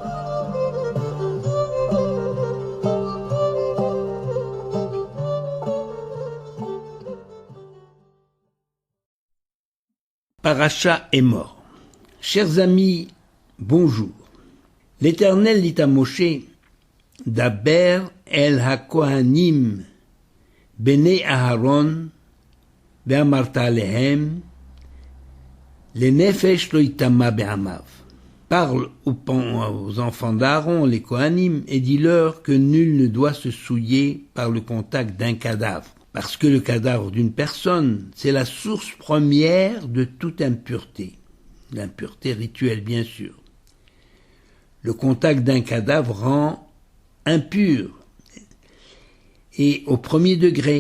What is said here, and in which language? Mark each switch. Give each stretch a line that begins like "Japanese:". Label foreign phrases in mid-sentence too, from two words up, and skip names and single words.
French: Paracha est mort. Chers amis, bonjour. L'Éternel dit à Moshe,
Hebrew: דבר אל הכהנים בני אהרן ואמרת אלהם לנפש לא יטמא בעמיו.
French: Parle aux enfants d'Aaron, les Kohanim, et dis-leur que nul ne doit se souiller par le contact d'un cadavre. Parce que le cadavre d'une personne, c'est la source première de toute impureté. L'impureté rituelle, bien sûr. Le contact d'un cadavre rend impur et au premier degré.